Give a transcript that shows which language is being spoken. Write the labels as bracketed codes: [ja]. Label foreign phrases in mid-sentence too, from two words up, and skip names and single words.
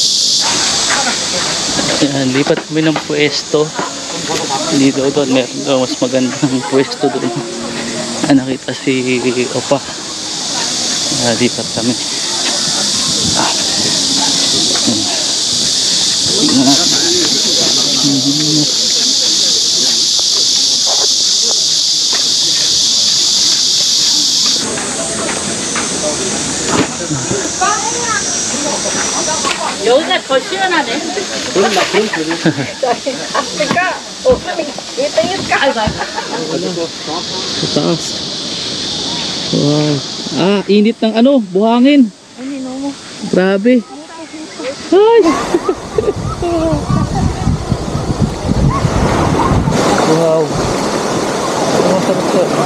[tl] Ayan, lipat kami ng pwesto. Dito doon, meron mas magandang pwesto doon. Nakita si Opa. Lipat kami. Tingnan natin. [ko] 여기가 더 시원하네. 아프리카. 이따 아이고. [tl] Sa taas. Wow. Init ng buhangin. Grabe. Ay. Wow. Masarap to.